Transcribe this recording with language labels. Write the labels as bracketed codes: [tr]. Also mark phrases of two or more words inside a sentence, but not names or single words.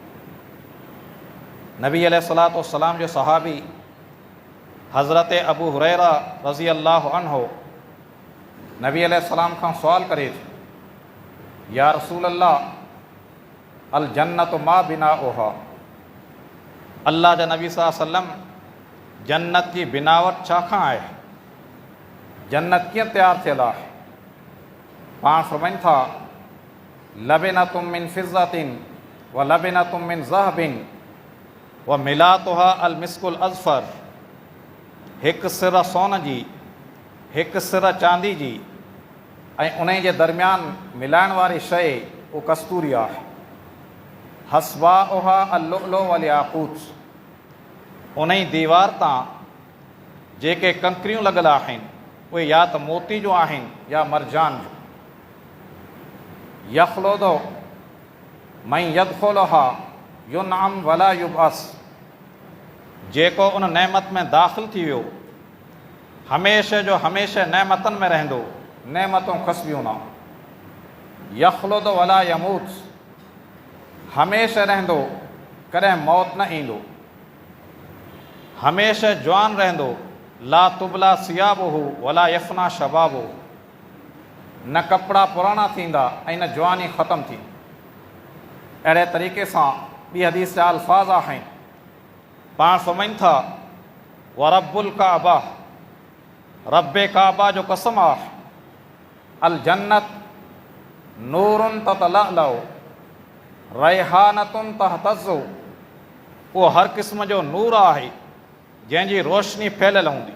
[sd] नबी [ar] عليه الصلاة والسلام [sd] जो सहाबी हज़रत अबू हुरैरा [ar] رضي الله عنه [sd] नबी अलैहिस्सलाम खां सुवाल करे थो, [ar] يا رسول الله الجنة ما بناؤها, [sd] अल्लाह जा नबी [ar] صلى الله عليه وسلم [sd] जन्नत जी बिनावट छा खां आहे? जन्नत कीअं तयारु थियल आहे? पाण फरमाइनि था, [ar] لبنة من فضة ولبنة من ذهب وملاطها المسك الأذفر, [sd] हिकु सिर सोन जी, हिकु सिर चांदी जी, ऐं उन जे दरमियान मिलाइण वारी शइ उहो कस्तूरी आहे। [ar] حصباؤها اللؤلؤ والياقوت, [sd] उन ई दीवार तां जेके कंकरियूं लॻल आहिनि उहे या त मोती जो आहिनि या मरजान जो। [ar] يخلد من يدخلها ينعم ولا يبأس, [sd] जेको उन नेमत में दाख़िल थी वियो हमेशह जो हमेशह नेमतनि में रहंदो, नेमतूं खसबियूं न। [ar] يخلد ولا يموت, [sd] हमेशह रहंदो, कॾहिं मौत न ईंदो। हमेशह जवान रहंदो, [ar] لا تبلى ثيابه ولا يفنى شبابه, [sd] न कपिड़ा पुराणा थींदा ऐं न जवानी ख़तमु थी। अहिड़े तरीक़े सां ॿी हदीस जा अल्फाज़ आहिनि। पाण फरमाइनि था, [ar] ورب الكعبة, [sd] रब्बे काबा जो कसम आहे, [ar] الجنة نور يتلألأ ريحانة تهتز, [sd] उहो हर क़िस्म जो नूर आहे जंहिंजी रोशनी फैलियल हूंदी।